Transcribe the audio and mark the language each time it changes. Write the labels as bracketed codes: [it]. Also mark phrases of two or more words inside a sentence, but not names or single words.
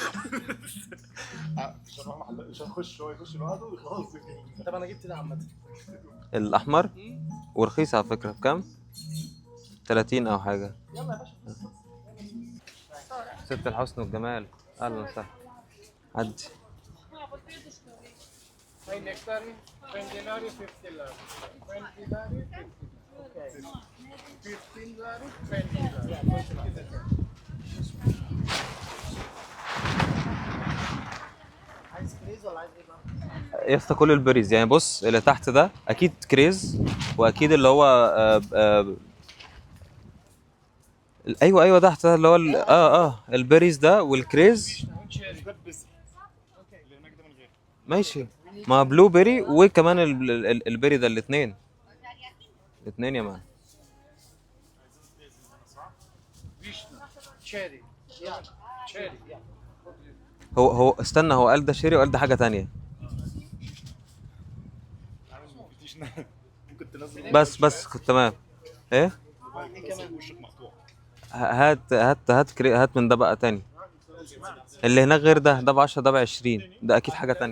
[ar] مش هنروح محل، مش هنخش، هو يخش لوحده وخلاص. طب انا جبت ده عامة. الاحمر ورخيص على فكره، بكام؟ 30 او حاجه. يلا يا باشا. ست الحسن والجمال، اهلا وسهلا. عدي. [en] Hay nectarine, 20 lari, 50 lari. 20 lari, 50 lari. 15 lari, 20 lari. [ar] عايز كريز ولا عايز ايه بقى؟ يا اسطى كل البريز يعني، بص اللي تحت ده اكيد كريز، واكيد اللي هو ايوه تحت ده اللي هو البريز ده والكريز. ماشي، ما [en] blue berry [ar] وكمان البيري ده، الاثنين يا مان. [en] Cherry. Yeah. Cherry. Yeah. [ar] هو استنى، هو قال ده شيري وقال ده حاجه تانية. ممكن تنزل بس تمام. ايه وشك مقطوع. هات من ده بقى تاني. اللي هناك غير ده ب 10 ده ب 20، ده اكيد حاجه تانية.